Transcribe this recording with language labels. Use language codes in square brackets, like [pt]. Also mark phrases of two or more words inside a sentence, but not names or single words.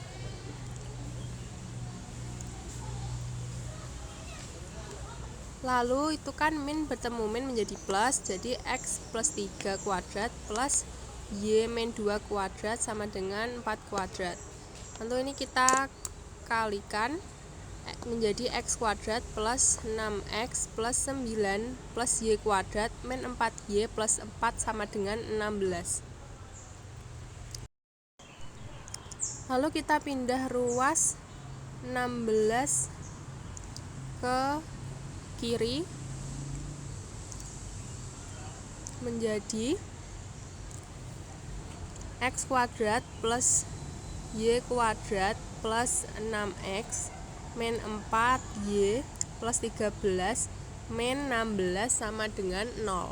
[id] Lalu itu kan min bertemu min menjadi plus, jadi x plus 3 kuadrat plus y min 2 kuadrat sama dengan 4 kuadrat. Lalu ini kita kalikan menjadi x kuadrat plus 6x plus 9 plus y kuadrat min 4y plus 4 sama dengan 16. Lalu kita pindah ruas 16 ke kiri menjadi x kuadrat plus y kuadrat plus 6x min 4y plus 13 min 16 sama dengan 0.